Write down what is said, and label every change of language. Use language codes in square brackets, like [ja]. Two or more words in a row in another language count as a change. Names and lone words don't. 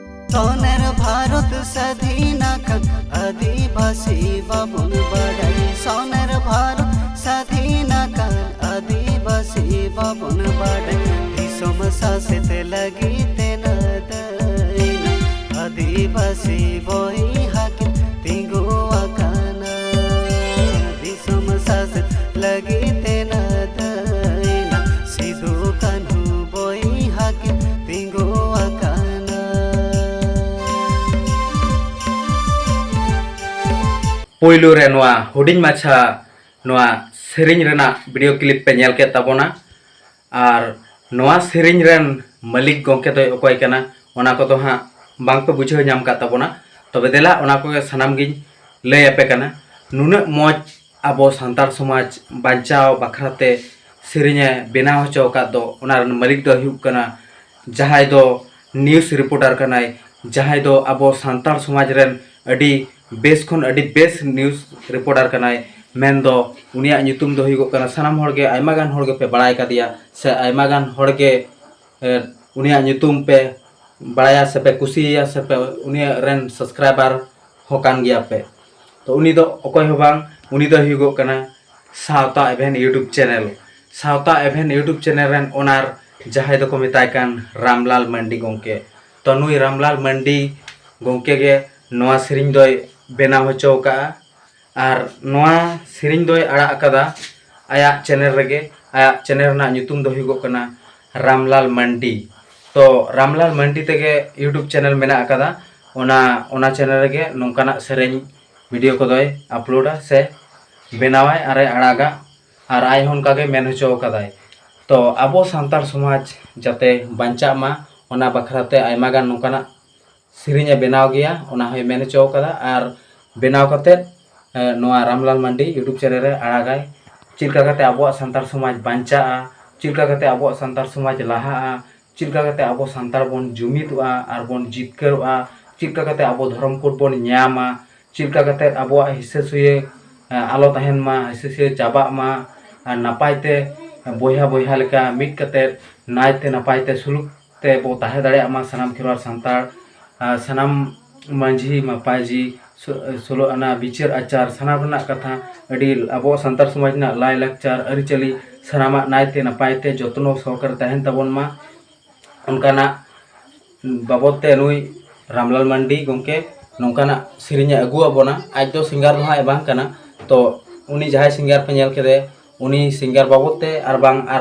[sat] सोनेर भारत स्वाधीना कान आदिवासी बाबुन बाडाय सोनेर भारत स्वाधीना कान आदिवासी बाबुन बाडाय दिसोम सासेत लगिते ना दायना आदिवासी बयहा किन तिंगु आकाना दिसोम सासेत लगिते ना दायना सिदु कान्हु बयहा किन तिंगु आकाना। पोइलू रे नोआ हुडिंग माछा नोआ सेरिंग रेना [en] video clip [sat] पे नेल के ताबोना और नोआ सेरिंग रेन मालिक गोंके तो अकोय कना ओना को तो हां बांग पे बुझाव नाम का ताबोना तबे देला ओना को सनाम गिन लय आपे कना नुना मौज आबो संतार समाज बांचाव बखराते सेरिंगे बेनाव होचो का दो ओना मालिक दो हुक कना जहाय दो [en] news reporter [sat] कनाय जहाय दो आबो संतार समाज रेन अडी बेस खन अडी बेस [en] news reporter [sat] कनाय मेन दो उनिया nyutum दो हुइगो कना सनाम होड़गे आयमा गान होड़गे पे बड़ाय का दिया से आयमा गान होड़गे उनिया nyutum पे बड़ाया से पे कुसिया से पे उनिया रेन सब्सक्राइबर होकान गया पे तो उनी दो अकोय हो बांग उनी दो हुइगो कना सावता एभेन यूट्यूब चैनल रेन ओनार जहाय दो को मेताय कान रामलाल मंडी गोंके तो नुई रामलाल मंडी गोंके गे नोआ सेरिंग दोय बेनाव होचो का और नोआ सेरिंग दोय आड़ा कदा आया चैनल रेगे आया चैनल ना nyutum दो हुइगो कना रामलाल मंडी तो रामलाल मंडी तेगे [en] YouTube channel [sat] मेना कदा ओना चैनल रेगे नोंकाना सेरिंग वीडियो को दोय अपलोडा से बेनावाय आरे आड़ागा और आय होन कागे मेन होचो कदाय तो आबो संतार समाज जाते बांचा मा ओना बखराते आयमा गान नोंकाना सेरिंगे बेनाव गया ओना होय मेन होचो कदा और बेनाव कते नोआ रामलाल मंडी [en] YouTube channel [sat] रे आड़ागाय चिलका कते आबो संतार समाज बांचा चिलका कते आबो संतार समाज लाहा चिलका कते आबो संतार बोन जुमिदवा और बोन जितकरवा चिलका कते आबो धर्म कोड बोन न्यामा चिलका कते आबो हिस्से सुये आलो तहन मा हिस्से सुये चाबा मा नापायते बोया बोया लेका मिट कते नायते नापायते सुलुक ते बो ताहे दाड़े मा सनाम खिरवार संतार सनाम मांझी मापाजी सोलो आना विचार आचार सनाम रना कथा अडी आबो संतार समाज ना लाय लाकचार अरिचली सनामा नायते नापायते जतनो सहकार तहन तबन मा उनकाना बाबते नुई रामलाल मंडी गोंके नोंकाना सेरिंगे अगु आबोना आज दो सिंगार दो हाय बांग कना तो उनी जहाय सिंगार पे नेल केदे उनी सिंगार बाबते आर बांग